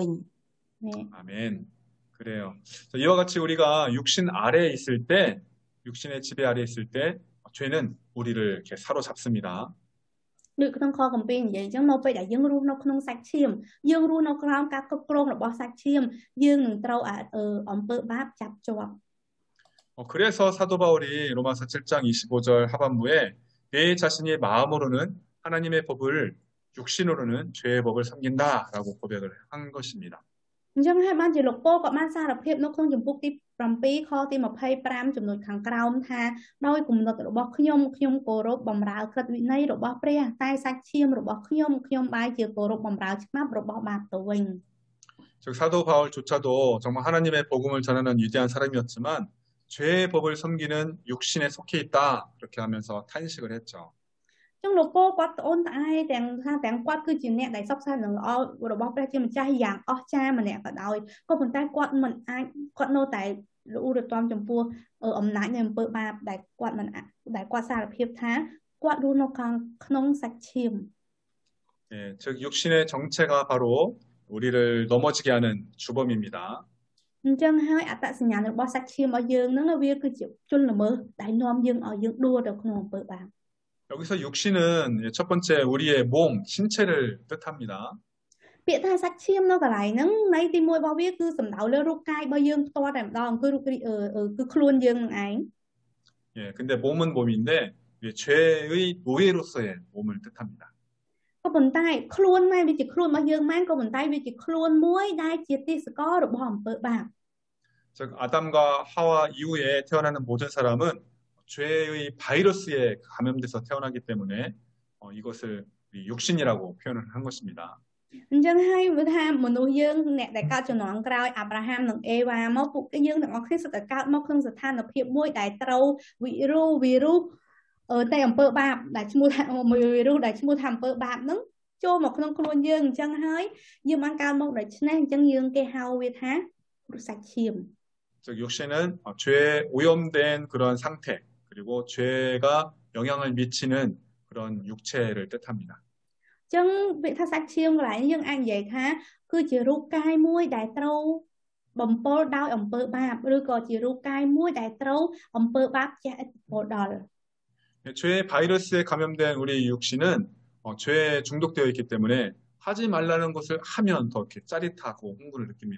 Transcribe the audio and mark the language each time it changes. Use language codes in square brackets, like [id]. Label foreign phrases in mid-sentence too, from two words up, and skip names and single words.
[ko] 아멘. 그래요. 이와 같이 우리가 육신 아래에 있을 때, 육신의 지배 아래에 있을 때 죄는 우리를 이렇게 사로잡습니다. [km] ដូចក្នុងខកំពីរនិយាយអញ្ចឹងនៅពេលដែលយើងរស់នៅក្នុងសាច់ឈាមយើងរស់នៅក្រោមការគ្រប់គ្រងរបស់សាច់ឈាមយើងនឹងត្រូវអំពើបាបចាប់ជាប់ [ko] 그래서 사도 바울이 로마서 7장 25절 하반부에 내 자신의 마음으로는 하나님의 법을 육신으로는 죄의 법을 섬긴다라고 고백을 한 것입니다. [km] អញ្ចឹងហើយបានជាលោកប៉ូក៏បានសារភាពនៅក្នុងជំពូកទី7ខទី25ចំណុចខាងក្រោមថាដោយគំនិតរបស់ខ្ញុំគោរពបម្រើក្រឹតវិន័យរបស់ព្រះតែសាច់ឈាមរបស់ខ្ញុំបែរជាគោរពបម្រើច្បាប់របស់បាបទៅវិញ [ko] 즉 사도 바울조차도 정말 하나님의 복음을 전하는 위대한 사람이었지만 죄의 법을 섬기는 육신에 속해 있다 그렇게 하면서 탄식을 했죠. [km] ចឹងលោកប៉ូគាត់ត្អូនត្អែទាំងគាត់គឺជាអ្នកដែលសពសានឹងល្អរបស់ព្រះជាម្ចាស់យ៉ាងអស្ចារ្យម្នាក់ក៏ដោយក៏ប៉ុន្តែគាត់មិនអាចគាត់នៅតែរអ៊ូរទាំចំពោះអំណាចនៃអំពើបាបដែលគាត់សារភាពថាគាត់រស់នៅក្នុងសាច់ឈាម [ko] 예, 즉 육신의 정체가 바로 우리를 넘어지게 하는 주범입니다. [km] អញ្ចឹងហើយអត្តសញ្ញាណរបស់សាច់ឈាមរបស់យើងហ្នឹងវាគឺជាជនល្មើសដែលនាំយើងឲ្យយើងដួលទៅក្នុងអំពើបាប [ko] 여기서 육신은 첫 번째 우리의 몸, 신체를 뜻합니다. [km] ពាក្យថាសាច់ឈាមនៅកន្លែងហ្នឹងន័យទី1របស់វាគឺសំដៅលើរូបកាយរបស់យើងផ្ទាល់តែម្ដងគឺគឺខ្លួនយើងនឹងឯង [ko] 예, 근데 몸은 몸인데 죄의 노예로서의 몸을 뜻합니다. [km] ក៏ប៉ុន្តែខ្លួនមែនវាជាខ្លួនរបស់យើងមែនក៏ប៉ុន្តែវាជាខ្លួនមួយដែលជាទេសកររបស់អំពើបាប [ko] 즉 아담과 하와 이후에 태어나는 모든 사람은 죄의 바이러스에 감염돼서 태어나기 때문에 이것을 육신이라고 표현을 한 것입니다. [km] អញ្ចឹងហើយវាថាមនុស្សយើងអ្នកដែលកើតជំនាន់ក្រោយអាប់រ៉ាហាំនិងអេវ៉ាមកពួកយើងទាំងអស់គ្នាសុទ្ធតែកើតមកក្នុងស្ថានភាពមួយដែលត្រូវវីរុសតែអំពើបាបដែលឈ្មោះថាវីរុសដែលឈ្មោះថាអំពើបាបហ្នឹងចូលមកក្នុងខ្លួនយើងអញ្ចឹងហើយយើងបានកើតមកដូច្នេះអញ្ចឹងយើងគេហៅវាថាសាច់ឈាម [ko] 즉 육신은 죄에 오염된 그런 상태 그리고 죄가 영향을 미치는 그런 육체를 뜻합니다. [km] អញ្ចឹងវាថាសាច់ឈាមកន្លែងយើងអាចនិយាយថាគឺជារូបកាយមួយដែលត្រូវបំពល់ដោយអំពើបាបឬក៏ជារូបកាយមួយដែលត្រូវអំពើបាបជះឥទ្ធិពលដល់ [ko] 죄의 바이러스에 감염된 우리 육신은 죄에 중독되어 있기 때문에 하지 말라는 것을 하면 더 이렇게 짜릿하고 흥분을 느낍니다.